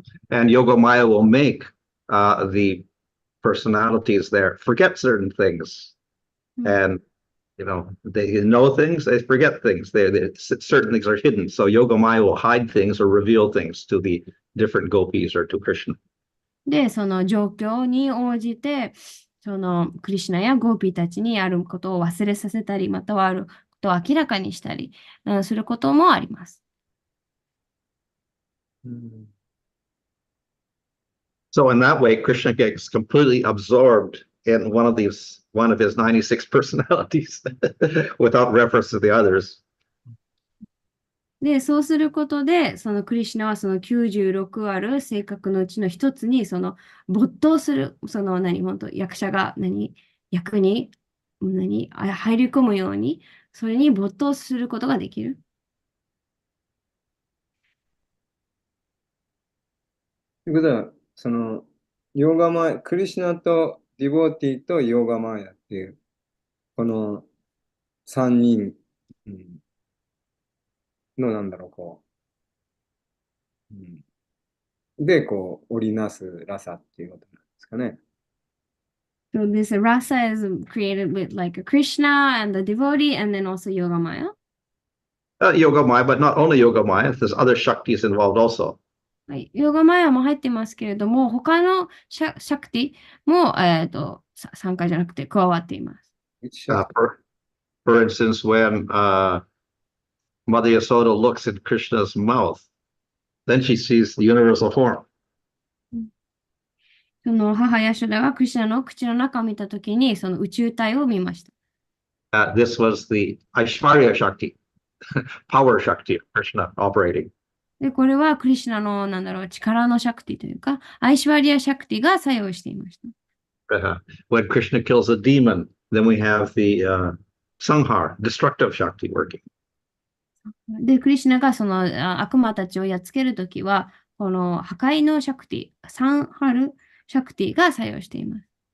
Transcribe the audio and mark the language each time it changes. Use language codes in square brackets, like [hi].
[en] And Yoga Maya will make the personalities there forget certain things. And they know things, they forget things. Certain things are hidden. So Yoga Maya will hide things or reveal things to the different gopis or to Krishna. [ja] で、その状況に応じて、そのクリシュナやゴーピーたちにあることを忘れさせたり、またはあることを明らかにしたり、することもあります。 [en] So in that way, Krishna gets completely absorbed in one of his 96 personalities without reference to the others. [ja] で、そうすることで、そのクリシュナはその96ある性格のうちの一つに、その没頭する、その本当役者が役に入り込むように、それに没頭することができる。ということは、その、ヨーガマヤ、クリシュナとディボーティとヨーガマヤっていう、この3人のこう、で、こう、織りなすラサっていうことなんですかね。 [en] So this rasa is created with like a Krishna and the devotee and then also Yoga Maya. Yoga Maya, but not only Yoga Maya, there's other Shaktis involved also. [ja] はい、ヨガマヤも入ってますけれども、他のシャクティも、参加じゃなくて加わっています。 [en] For instance, when Mother Yasoda looks at Krishna's mouth, then she sees the universal form. [ja] その母ヤシュダがクリシュナの口の中を見たときに、その宇宙体を見ました。 [en] This was the Aishwarya Shakti, power Shakti of Krishna operating. [ja] で、これはクリシュナの力のシャクティというか、アイシュワリアシャクティが作用していました。 [en] When Krishna kills a demon, then we have the Sanghar, destructive Shakti working. [ja] で、クリシュナがその悪魔たちをやっつけるときは、この破壊のシャクティ、サンハルシャクティが作用しています。